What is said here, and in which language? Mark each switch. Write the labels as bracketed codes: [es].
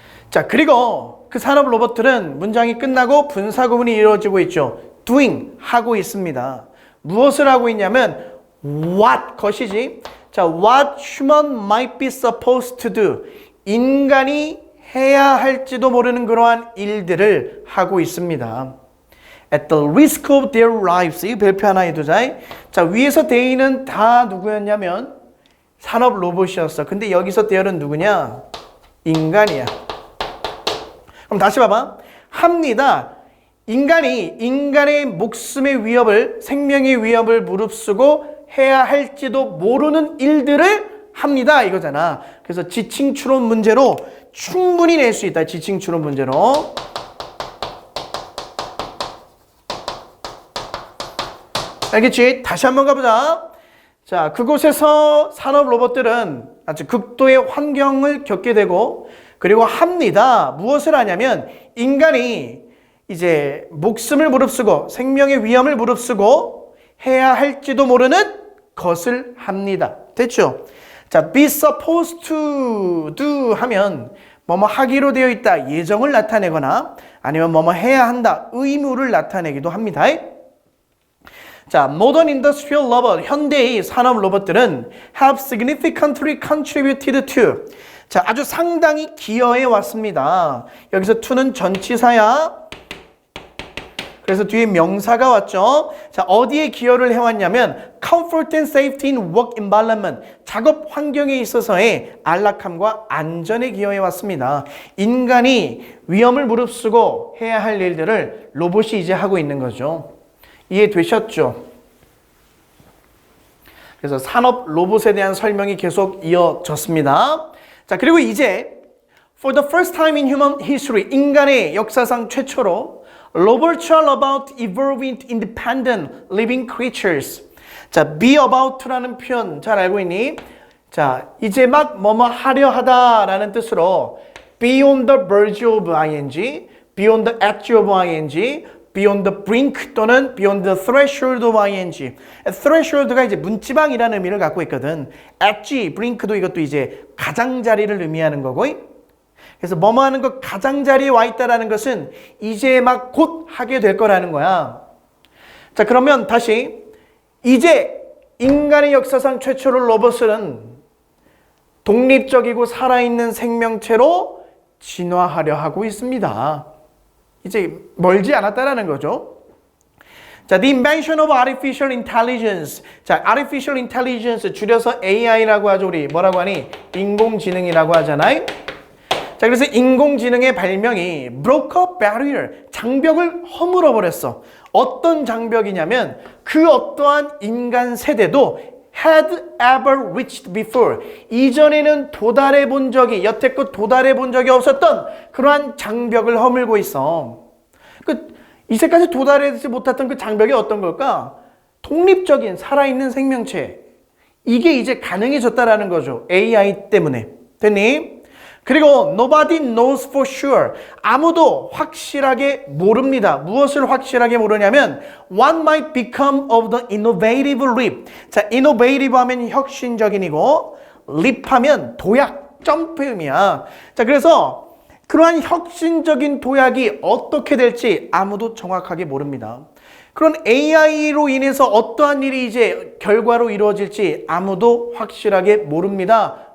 [ko] 자, 그리고 그 산업 로봇들은 문장이 끝나고 분사 구문이 이루어지고 있죠. doing, 하고 있습니다. 무엇을 하고 있냐면 what, 것이지. 자, [en] what human might be supposed to do, [ko] 인간이 해야 할지도 모르는 그러한 일들을 하고 있습니다. [en] At the risk of their lives, [ko] 이 별표 하나 해두자. 자, 위에서 they는 다 누구였냐면 산업 로봇이었어. 근데 여기서 they는 누구냐? 인간이야. 그럼 다시 봐봐. 합니다. 인간의 목숨의 위협을, 생명의 위협을 무릅쓰고 해야 할지도 모르는 일들을 합니다, 이거잖아. 그래서 지칭 추론 문제로 충분히 낼 수 있다. 지칭 추론 문제로. 알겠지? 다시 한번 가보자. 자, 그곳에서 산업 로봇들은 아주 극도의 환경을 겪게 되고, 그리고 합니다. 무엇을 하냐면 인간이 이제 목숨을 무릅쓰고 생명의 위험을 무릅쓰고 해야 할지도 모르는 것을 합니다. 됐죠? 자, be supposed to do 하면 뭐뭐 하기로 되어 있다, 예정을 나타내거나 아니면 뭐뭐 해야 한다, 의무를 나타내기도 합니다. [en] 자, modern industrial robot, [ko] 현대의 산업 로봇들은 [en] have significantly contributed to. [ko] 자, 아주 상당히 기여해 왔습니다. 여기서 to는 전치사야. 그래서 뒤에 명사가 왔죠. 자, 어디에 기여를 해왔냐면 [en] comfort and safety in work environment, [ko] 작업 환경에 있어서의 안락함과 안전에 기여해 왔습니다. 인간이 위험을 무릅쓰고 해야 할 일들을 로봇이 이제 하고 있는 거죠. 이해되셨죠? 그래서 산업 로봇에 대한 설명이 계속 이어졌습니다. [en] 자, 그리고 이제 for the first time in human history, [ko] 인간의 역사상 최초로 [en] robots are about evolving independent living creatures. [ko] 자, be about라는 표현 잘 알고 있니? [en] 자, [ko] 이제 막 뭐뭐 하려 하다라는 뜻으로 [en] beyond the verge of ing, beyond the edge of ing, beyond the brink 또는 beyond the threshold of ing. [ko] threshold가 이제 문지방이라는 의미를 갖고 있거든. edge, brink도 이것도 이제 가장자리를 의미하는 거고. 그래서 뭐뭐 하는 것 가장자리에 와 있다라는 것은 이제 막 곧 하게 될 거라는 거야. 자, 그러면 다시 이제 인간의 역사상 최초로 로봇은 독립적이고 살아있는 생명체로 진화하려 하고 있습니다. 이제 멀지 않았다라는 거죠. [en] 자, the invention of artificial intelligence. [ko] 자, artificial intelligence 줄여서 AI라고 하죠. 우리 뭐라고 하니? 인공지능이라고 하잖아요. 자, 그래서 인공지능의 발명이 [en] broke a barrier, [ko] 장벽을 허물어 버렸어. 어떤 장벽이냐면 그 어떠한 인간 세대도 [en] had ever reached before, [ko] 이전에는 도달해 본 적이, 여태껏 도달해 본 적이 없었던 그러한 장벽을 허물고 있어. 이제까지 도달하지 못했던 그 장벽이 어떤 걸까? 독립적인 살아있는 생명체. 이게 이제 가능해졌다라는 거죠. AI 때문에. 됐니? 그리고 [en] nobody knows for sure. [ko] 아무도 확실하게 모릅니다. 무엇을 확실하게 모르냐면 [en] what might become of the innovative leap. [ko] 자, innovative 하면 혁신적인이고 leap 하면 도약, 점프의 의미야. 자, 그래서 그러한 혁신적인 도약이 어떻게 될지 아무도 정확하게 모릅니다. 그런 AI로 인해서 어떠한 일이 이제 결과로 이루어질지 아무도 확실하게 모릅니다.